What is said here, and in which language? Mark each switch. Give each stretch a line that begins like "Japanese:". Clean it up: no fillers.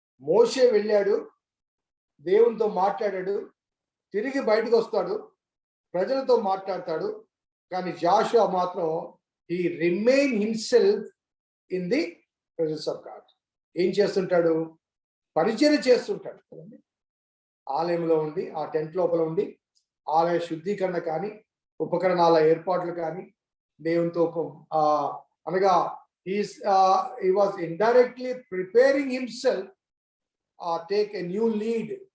Telugu: మోషే వెళ్ళాడు, దేవునితో మాట్లాడాడు, తిరిగి బయటకు వస్తాడు, ప్రజలతో మాట్లాడతాడు. కానీ జాషువా మాత్రం
English: he remained himself in the presence of God.
Telugu: ఏం చేస్తుంటాడు? పరిచర్య చేస్తుంటాడు కదండి. ఆలయంలో ఉండి, ఆ టెంట్ లోపల ఉండి ఆలయ శుద్ధీకరణ కానీ, ఉపకరణాల ఏర్పాట్లు కానీ, దేవునితో అనగా
English: he was indirectly preparing himself take a new lead.